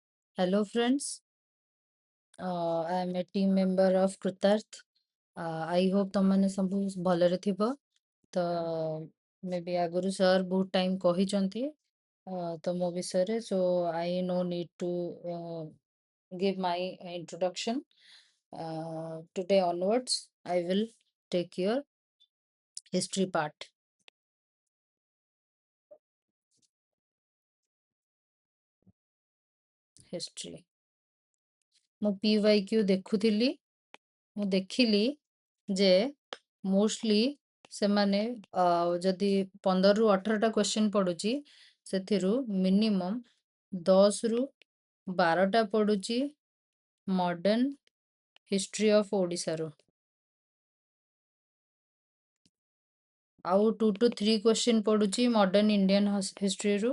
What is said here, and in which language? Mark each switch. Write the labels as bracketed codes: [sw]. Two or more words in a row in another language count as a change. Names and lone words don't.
[en] Hello, friends. I am a team member of Krutarth. I hope [or] ତମମାନେ ସବୁ ଭଲରେ ଥିବ। ତ ମେ ବି ଆଗରୁ ସାର୍ ବହୁତ ଟାଇମ୍ କହିଛନ୍ତି ତ ମୋ ବିଷୟରେ, [en] so I no need to give my introduction. Today onwards, I will take your history part. History. [or] ମୁଁ PYQ ଦେଖୁଥିଲି, ମୁଁ ଦେଖିଲି ଯେ ମୋଷ୍ଟଲି ସେମାନେ ଯଦି 15ରୁ 18ଟା କ୍ୱେଶ୍ଚନ୍ ପଡୁଛି, ସେଥିରୁ ମିନିମମ୍ 10ରୁ 12ଟା ପଡୁଛି [en] modern history of Odishaରୁ, [or] ଆଉ [en] 2 to 3 question [or] ପଡୁଛି [en] modern Indian historyରୁ।